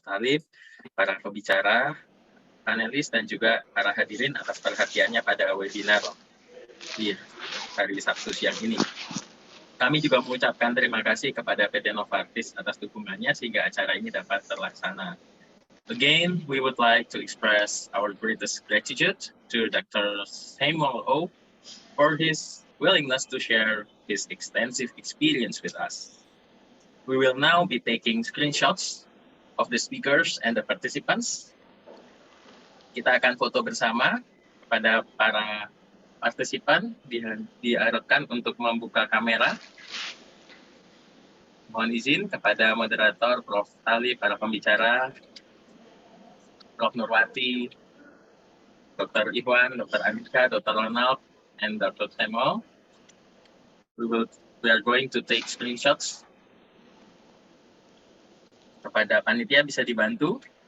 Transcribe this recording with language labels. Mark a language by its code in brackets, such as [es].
[id] Talib, para pembicara, panelis, dan juga para hadirin atas perhatiannya pada webinar di hari Sabtu siang ini. Kami juga mengucapkan terima kasih kepada PT Novartis atas dukungannya sehingga acara ini dapat terlaksana. [en] Again, we would like to express our greatest gratitude to Dr. Samuel O for his willingness to share his extensive experience with us. We will now be taking screenshots of the speakers and the participants. [id] Kita akan foto bersama. Kepada para partisipan diharapkan untuk membuka kamera. Mohon izin kepada moderator, Prof. Talib, para pembicara, Prof. Nurwati, Dr. Iwan, Dr. Andika, Dr. [en] Ronald, and Dr. Samuel. We are going to take screenshots. [id] Kepada panitia bisa dibantu.